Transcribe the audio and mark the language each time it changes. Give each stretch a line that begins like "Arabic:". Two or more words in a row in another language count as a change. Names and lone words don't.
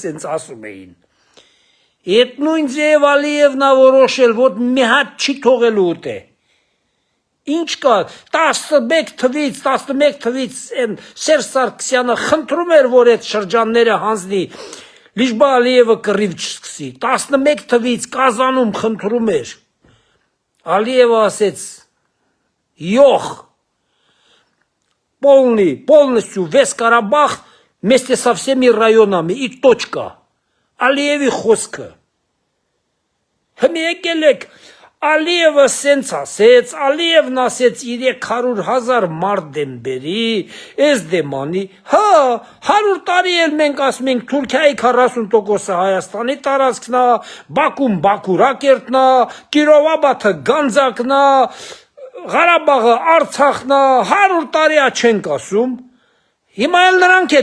Armenian: սենց ասում էին։ Այդ նույն Ձեև Ալիևնա որոշել, որ մի հատ չի թողելու ուտե։ Ինչ կա, 11 թվից են Սերժ Սարգսյանը խնդրում էր, որ այդ շրջանները հանձնի, Լիժբա Ալիևը կռիվ չսկսի, 11 թվից Կազանում խնդրում էր, Ալիևը ասեց, յոխ,
Russian: полностью весь Карабах вместе со всеми районами и точка,
Armenian: Ալիևի խոսքը, հմի եկել եք, Ալիևը սենց ասեց, Ալիևն ասեց 300,000 մարդ դեմ բերի, ես դեմանի, հա, 100 տարի էլ մենք ասում ենք Թուրքիայի 40%-ը Հայաստանի տարածքն է, Բաքուն Բաքուրակերտն է, Կիրովաբադը Գանձակն է, Ղարաբաղը Արցախն է, 100 տարի է չենք ասում, հիմա էլ նրանք